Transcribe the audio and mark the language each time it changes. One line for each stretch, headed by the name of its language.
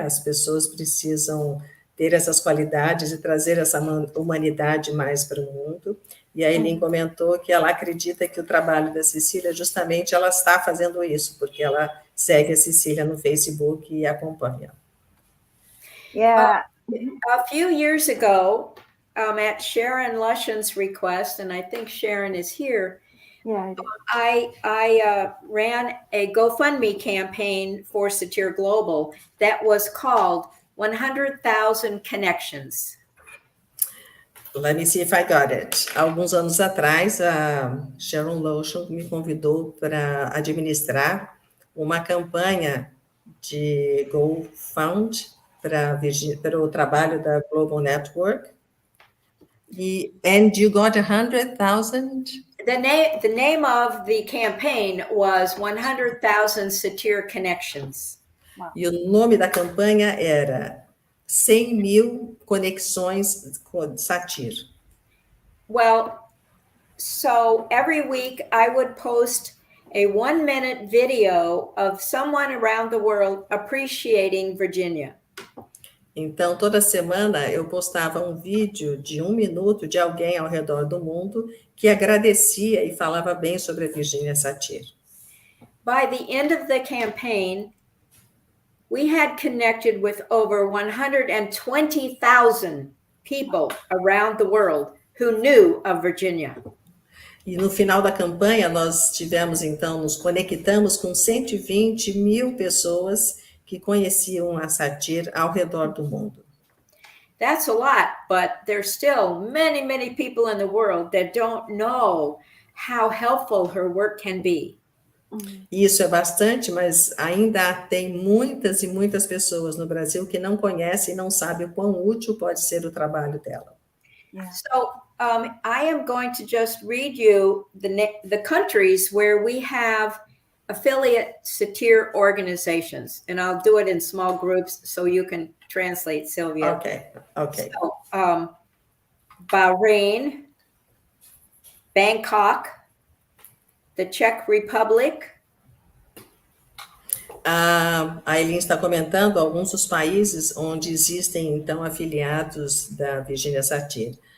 Portuguese: As pessoas precisam ter essas qualidades e trazer essa humanidade mais para o mundo. E a Eileen comentou que ela acredita que o trabalho da Cecília, justamente, ela está fazendo isso, porque ela segue a Cecília no Facebook e acompanha. Yeah.
English: A few years ago, at Sharon Lushan's request, and I think Sharon is here, Yeah. I ran a GoFundMe campaign for Satir Global that was called 100,000 Connections. Let me see if I got it.
Portuguese: Alguns anos atrás, a Sharon Lushan me convidou para administrar uma campanha de GoFund para o trabalho da Global Network.
English: And you got 100,000? The name of the campaign was 100,000 Satir Connections. Wow.
Portuguese: E o nome da campanha era 100.000 conexões com Satir.
English: Well, so every week I would post a 1-minute video of someone around the world appreciating Virginia.
Portuguese: Então, toda semana eu postava um vídeo de 1 minuto de alguém ao redor do mundo que agradecia e falava bem sobre a Virginia Satir.
English: By the end of the campaign, we had connected with over 120,000 people around the world who knew of Virginia.
Portuguese: E no final da campanha, nós nos conectamos com 120.000 pessoas que conheciam a Satir ao redor do mundo.
English: That's a lot, but there's still many people in the world that don't know how helpful her work can be.
Portuguese: Isso é bastante, mas ainda tem muitas e muitas pessoas no Brasil que não conhecem e não sabem o quão útil pode ser o trabalho dela. Yeah.
English: So I am going to just read you the countries where we have affiliate Satir organizations, and I'll do it in small groups so you can translate, Sylvia. Okay. So, Bahrain, Bangkok, the Czech Republic.
Portuguese: A Eileen está comentando alguns dos países onde existem, então, afiliados da Virginia Satir.